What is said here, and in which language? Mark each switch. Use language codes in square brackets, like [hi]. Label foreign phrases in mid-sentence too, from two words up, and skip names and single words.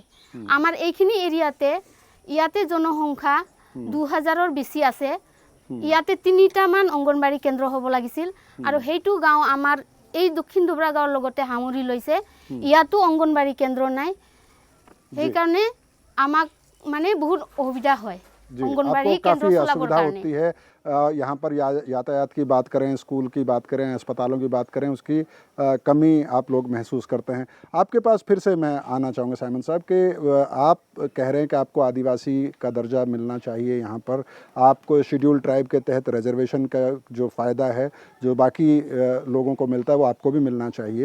[as] আমার এইখিনি এরিয়াতে ইয়াতে জনসংখ্যা 2000-ৰ বেছি আছে, ইয়াতে 3টামান অংগনবাড়ী কেন্দ্র হ'ব লাগিছিল, আৰু সেইটো গাঁও আমাৰ এই দক্ষিণ দুবৰা গাঁৱৰ লগতে সামৰি লৈছে, ইয়াতো অংগনবাড়ী কেন্দ্র নাই। সেইকাৰণে আমাক মানে বহুত অসুবিধা হয় অংগনবাড়ী কেন্দ্র চলাবৰ কাৰণে। [hi] होती है यहाँ पर यातायात की बात करें, स्कूल की बात करें, अस्पतालों की बात करें, उसकी कमी आप लोग महसूस करते हैं। आपके पास फिर से मैं आना चाहूँगा साइमन साहब कि आप कह रहे हैं कि आपको आदिवासी का दर्जा मिलना चाहिए, यहाँ पर आपको [en] Schedule Tribe [hi] के तहत रिजर्वेशन का जो फ़ायदा है जो बाकी लोगों को मिलता है वो आपको भी मिलना चाहिए।